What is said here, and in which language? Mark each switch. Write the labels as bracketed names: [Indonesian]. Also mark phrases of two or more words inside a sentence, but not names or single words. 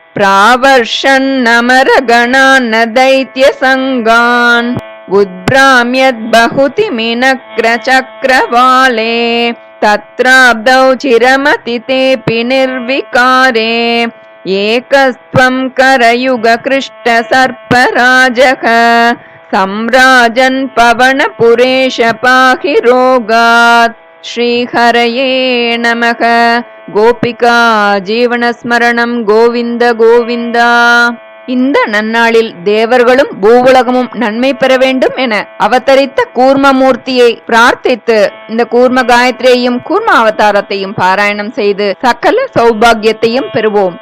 [Sanskrit] प्रावर्षन्नमरगणान् दैत्यसङ्गान् उद्भ्राम्यद्बहुतिमिनक्रचक्रवाले तत्राब्दौ चिरमति तेऽपि निर्विकारे एकस्त्वं करयुगकृष्टसर्पराजः सम्राजन् पवनपुरेश पाहि रोगात् श्रीहरये नमः। गोपिका जीवनस्मरणम् गोविन्द गोविन्दा. [Tamil] இந்த நன்னாளில் தேவர்களும் பூவுலகமும் நன்மை பெற வேண்டும் என அவதரித்த கூர்மமூர்த்தியை பிரார்த்தித்து இந்த கூர்ம காயத்ரியையும் கூர்ம அவதாரத்தையும் பாராயணம் செய்து சகல சௌபாகியத்தையும் பெறுவோம்.